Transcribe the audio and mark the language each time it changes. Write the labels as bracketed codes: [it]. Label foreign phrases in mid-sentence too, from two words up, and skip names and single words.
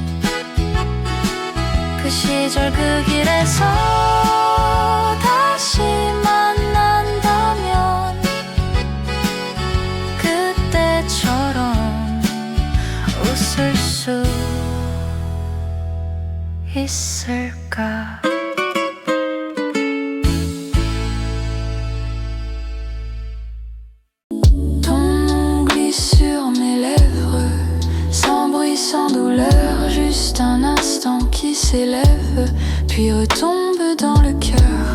[ko] 그 시절 그 길에서 다시 만난다면 그때처럼 웃을 수 있을까. [fr] Sans douleur, juste un instant qui s'élève, puis retombe dans le cœur.